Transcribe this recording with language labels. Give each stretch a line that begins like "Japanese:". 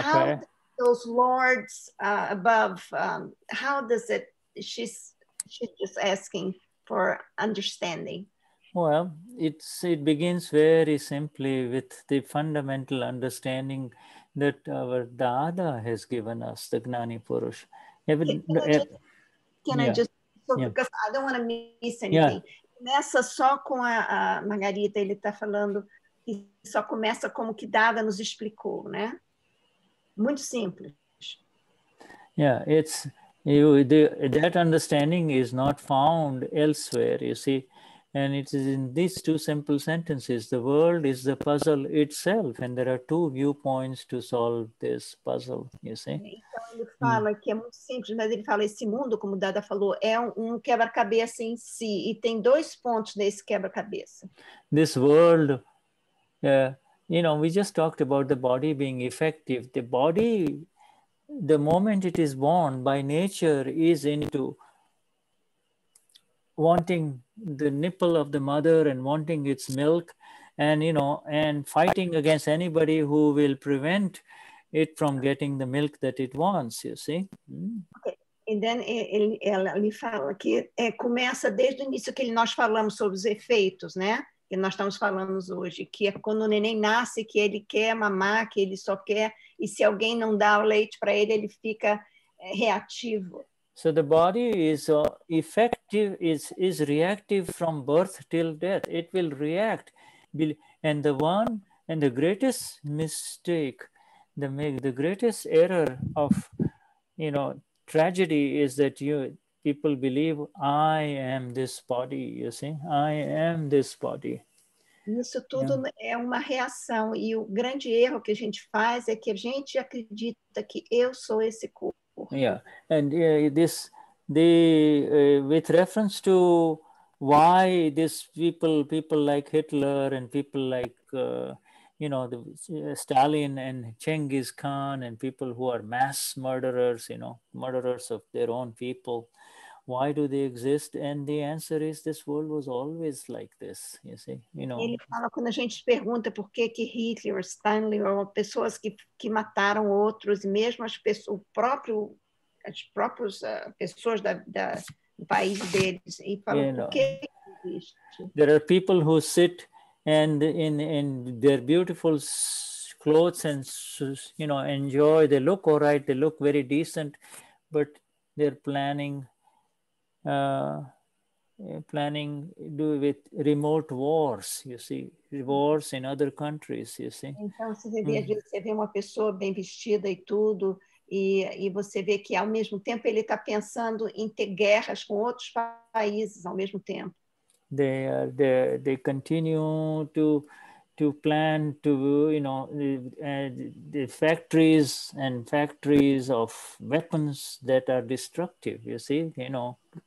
English: How those lords above, how does it, she's just asking for understanding. Well, it begins very simply with the fundamental understanding that our Dada has given us, the Gnani Purush. Because I don't want to miss anything.
Portuguese: Começa só com a Margarida, ele está falando que só começa como que Dada nos explicou, né? Muito simples.
English: Yeah, that understanding is not found elsewhere, you see. And it is in these two simple sentences, the world is the puzzle itself, and there are two viewpoints to solve this puzzle, you see.
Portuguese: Então ele fala que é muito simples, mas ele fala esse mundo, como o Dada falou, é quebra-cabeça em si, e tem dois pontos nesse quebra-cabeça.
English: This world, you know, we just talked about the body being effective. The body, the moment it is born, by nature is into wanting the nipple of the mother and wanting its milk, and you know, and fighting against anybody who will prevent it from getting the milk that it wants, you see. Okay.
Portuguese: E
English: then
Portuguese: ele fala que começa desde o início que nós falamos sobre os efeitos, né? Que nós estamos falando hoje, que é quando o neném nasce, que ele quer mamar, que ele só quer, e se alguém não dá o leite para ele, ele fica reativo.
English: So the body is effective, is reactive from birth till death. It will react. And the greatest mistake, the greatest error of, you know, tragedy is that people believe, I am this body, you see, I am this body.
Portuguese: Isso tudo é uma reação, e o grande erro que a gente faz é que a gente acredita que eu sou esse corpo.
English: Yeah, and with reference to why this people like Hitler and people like you know, Stalin and Genghis Khan and people who are mass murderers, you know, murderers of their own people, why do they exist? And the answer is this world was always like this, you see, you know.
Portuguese: Ele fala, quando a gente pergunta por que Hitler, Stalin, ou pessoas que mataram outros, e mesmo as pessoas, as próprias pessoas do país deles, e falam, por que existe?
English: There are people who sit and in their beautiful clothes and, you know, enjoy, they look all right, they look very decent, but they're planning with remote wars, you see, wars in other countries, you see.
Portuguese: Então, você vê uma pessoa bem vestida e tudo, e você vê que, ao mesmo tempo, ele está pensando em ter guerras com outros países ao mesmo tempo.
English: They continue to plan to, you know, the factories of weapons that are destructive, you see, you know.